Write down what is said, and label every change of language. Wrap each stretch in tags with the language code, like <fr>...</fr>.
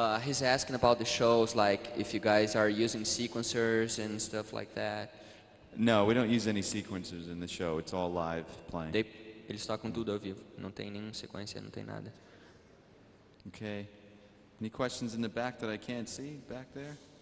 <en>He's asking about the shows, like if you guys are using sequencers and stuff like that. No, we don't use any sequencers in the show. It's all live playing.</en> <pt>Eles tocam tudo ao vivo, não tem nenhuma sequência, não tem nada.</pt> <en>Okay. Any questions in the back that I can't see back there?</en>